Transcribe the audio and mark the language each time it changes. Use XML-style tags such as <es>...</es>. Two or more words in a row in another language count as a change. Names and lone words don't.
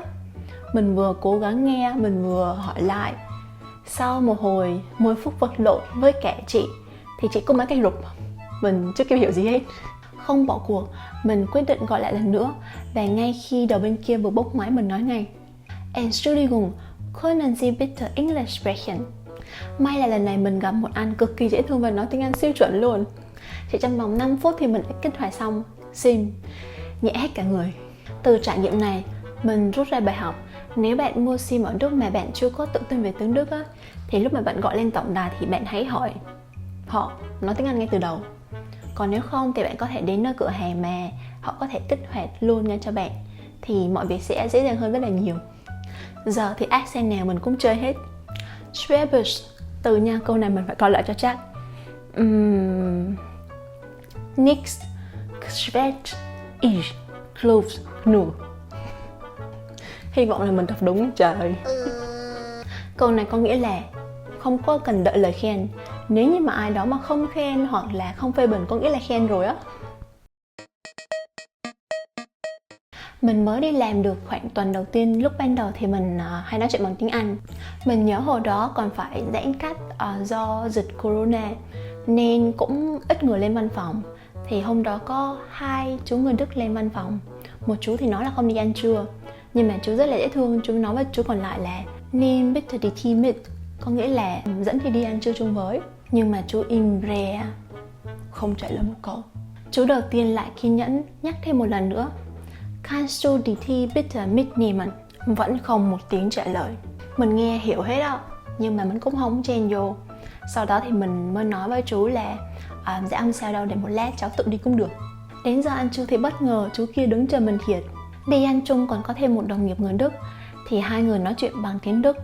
<vi>Mình vừa cố gắng nghe, mình vừa hỏi lại. Sau một hồi 10 phút vật lộn với cả chị thì chị có mấy cái rụp. Mình chưa kịp hiểu gì hết. Không bỏ cuộc, mình quyết định gọi lại lần nữa. Và ngay khi đầu bên kia vừa bốc máy, mình nói ngay:</vi> <de>Entschuldigung, können Sie bitte English sprechen?</de> <vi>May là lần này mình gặp một anh cực kỳ dễ thương và nói tiếng Anh siêu chuẩn luôn. Chỉ trong vòng 5 phút thì mình đã kích hoạt xong sim, nhẹ hết cả người. Từ trải nghiệm này, mình rút ra bài học: nếu bạn mua sim ở Đức mà bạn chưa có tự tin về tiếng Đức á, thì lúc mà bạn gọi lên tổng đài thì bạn hãy hỏi họ nói tiếng Anh ngay từ đầu. Còn nếu không thì bạn có thể đến nơi cửa hàng mà họ có thể kích hoạt luôn ngay cho bạn, thì mọi việc sẽ dễ dàng hơn rất là nhiều. Giờ thì accent nào mình cũng chơi hết. Schwäbisch, từ nha, câu này mình phải coi lại cho chắc. Nix, Schwäbisch, ich, Kluf, nur. Hy vọng là mình đọc đúng trời. Câu này có nghĩa là không có cần đợi lời khen. Nếu như mà ai đó mà không khen hoặc là không phê bình có nghĩa là khen rồi á. Mình mới đi làm được khoảng tuần đầu tiên. Lúc ban đầu thì mình hay nói chuyện bằng tiếng Anh. Mình nhớ hồi đó còn phải giãn cách do dịch Corona nên cũng ít người lên văn phòng. Thì hôm đó có 2 chú người Đức lên văn phòng. Một chú thì nói là không đi ăn trưa, nhưng mà chú rất là dễ thương. Chú nói với chú còn lại là</vi> <de>Nehmen bitte die Tee mit,</de> <vi>có nghĩa là dẫn thì đi ăn trưa chung với. Nhưng mà chú im re, không trả lời một câu. Chú đầu tiên lại kiên nhẫn nhắc thêm một lần nữa:</vi> <de>Kannst du die Tee bitte mitnehmen?</de> <vi>Vẫn không một tiếng trả lời. Mình nghe hiểu hết á, nhưng mà mình cũng không chen vô. Sau đó thì mình mới nói với chú là dạ không sao đâu, để một lát cháu tự đi cũng được. Đến giờ ăn trưa thì bất ngờ chú kia đứng chờ mình thiệt. Đi ăn chung còn có thêm một đồng nghiệp người Đức, thì hai người nói chuyện bằng tiếng Đức.</vi>